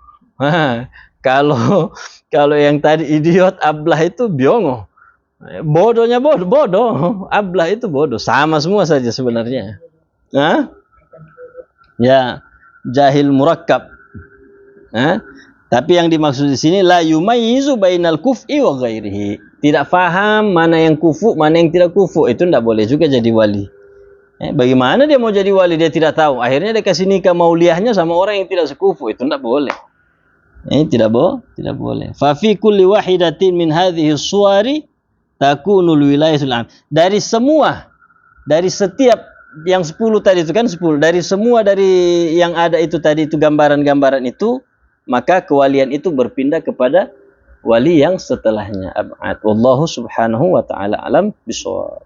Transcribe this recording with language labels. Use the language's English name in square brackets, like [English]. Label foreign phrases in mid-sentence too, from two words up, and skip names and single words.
[Indonesian] Kalau yang tadi idiot, ablah itu biongo. Bodohnya bodoh. Ablah itu bodoh. Sama semua saja sebenarnya. Hah? Ya, [Arabic] جاهل مركب. [Indonesian] Tapi yang dimaksud di sini [Arabic] لا يميز بين الكفء وغيره. [Indonesian] Tidak faham mana yang kufu, mana yang tidak kufu. Itu tidak boleh juga jadi wali. Bagaimana dia mau jadi wali, dia tidak tahu. Akhirnya dia kasih nikah mauliahnya sama orang yang tidak sekufu. Itu tidak boleh. Tidak boleh. [Arabic] ففي كل واحدة من هذه الصور تكون الولاية العام. [Indonesian] Dari setiap yang 10 tadi itu kan 10. Dari semua dari yang ada itu tadi itu gambaran-gambaran itu, maka kewalian itu berpindah kepada wali yang setelahnya. [Arabic] والله سبحانه وتعالى أعلم بالصواب.